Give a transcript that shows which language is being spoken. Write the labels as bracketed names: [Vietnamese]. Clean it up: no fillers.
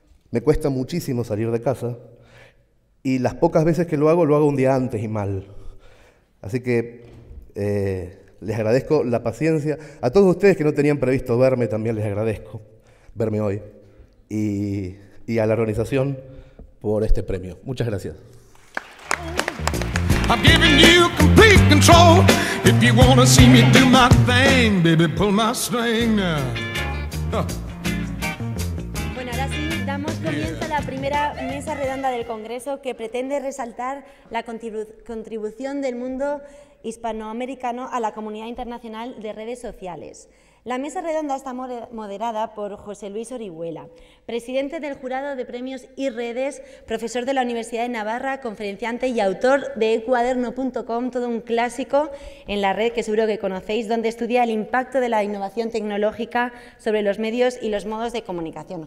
[Spanish] Me cuesta muchísimo salir de casa y las pocas veces que lo hago un día antes y mal. Así que les agradezco la paciencia. A todos ustedes que no tenían previsto verme, también les agradezco verme hoy. y a la organización por este premio. Muchas gracias. [English] I'm giving you complete control. If you wanna see me do my thing, baby, pull my string now. [Spanish] Bueno, ahora sí, damos comienzo a la primera mesa redonda del Congreso que pretende resaltar la contribución del mundo hispanoamericano a la comunidad internacional de redes sociales. La mesa redonda está moderada por José Luis Orihuela, presidente del Jurado de Premios y Redes, profesor de la Universidad de Navarra, conferenciante y autor de ecuaderno.com, todo un clásico en la red que seguro que conocéis, donde estudia el impacto de la innovación tecnológica sobre los medios y los modos de comunicación.